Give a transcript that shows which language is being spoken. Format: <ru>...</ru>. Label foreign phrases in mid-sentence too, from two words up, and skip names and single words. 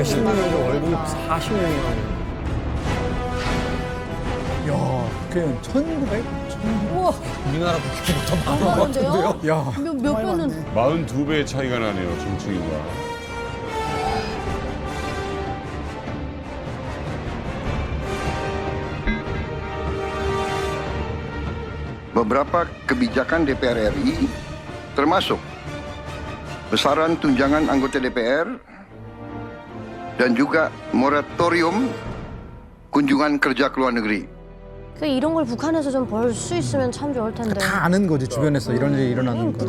<ko>16년인데 월급이 40년이나. 야, 그냥 1900? 우와, 우리나라 국회보다 많은 것 많은데요? 같은데요? 야. 몇 배는 42배의 차이가 나네요. 정치인과.</ko> <id>Beberapa kebijakan DPR RI termasuk besaran tunjangan anggota DPR dan juga moratorium kunjungan kerja ke luar negeri.</id> <ko>이런 걸 북한에서 좀 벌 수 있으면 참 좋을 텐데. 다 아는 거지 주변에서 이런 일이 일어나는 거.</ko>